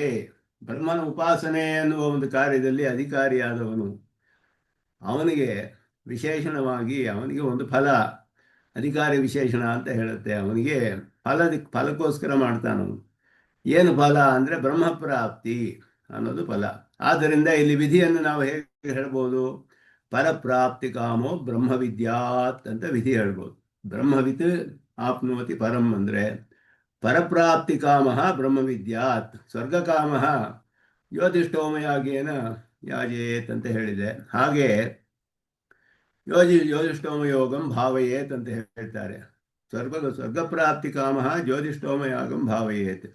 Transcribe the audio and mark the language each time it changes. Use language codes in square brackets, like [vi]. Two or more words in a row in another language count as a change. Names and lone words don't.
[kn] ಬ್ರಹ್ಮನ ಉಪಾಸನೆ ಎನ್ನುವ ಒಂದು ಕಾರ್ಯದಲ್ಲಿ ಅಧಿಕಾರಿಯಾದವನು, ಅವನಿಗೆ ವಿಶೇಷಣವಾಗಿ ಅವನಿಗೆ ಒಂದು ಫಲ, ಅಧಿಕಾರಿ ವಿಶೇಷಣ ಅಂತ ಹೇಳುತ್ತೆ. ಅವನಿಗೆ ಫಲಕ್ಕೋಸ್ಕರ ಮಾಡ್ತಾನವನು. ಏನು ಫಲ ಅಂದರೆ ಬ್ರಹ್ಮಪ್ರಾಪ್ತಿ ಅನ್ನೋದು ಫಲ. ಆದ್ದರಿಂದ ಇಲ್ಲಿ ವಿಧಿಯನ್ನು ನಾವು ಹೇಗೆ ಹೇಳ್ಬೋದು? [sa] ಪರಪ್ರಾಪ್ತಿ ಕಾಮೋ ಬ್ರಹ್ಮವಿದ್ಯಾತ್ [kn] ಅಂತ ವಿಧಿ ಹೇಳ್ಬೋದು. [sa] ಬ್ರಹ್ಮವಿತ್ ಆಪ್ನೋತಿ ಪರಂ [kn] ಅಂದರೆ [sa] ಪರಪ್ರಾಪ್ತಿ ಕಾಮ ಬ್ರಹ್ಮವಿದ್ಯಾತ್, ಸ್ವರ್ಗಕಾಮ ಜ್ಯೋತಿಷ್ಠೋಮಯಾಗೇನ ಯಾಜೇತ್ [kn] ಅಂತ ಹೇಳಿದೆ. ಹಾಗೆ [sa] ಜ್ಯೋತಿಷ್ಠೋಮಯೋಗಂ ಭಾವಯೇತ್ [kn] ಅಂತ ಹೇಳ್ತಾರೆ. [sa] ಸ್ವರ್ಗಪ್ರಾಪ್ತಿ ಕಾಮ ಜ್ಯೋತಿಷ್ಠೋಮಯಾಗಂ ಭಾವಯೇತ್.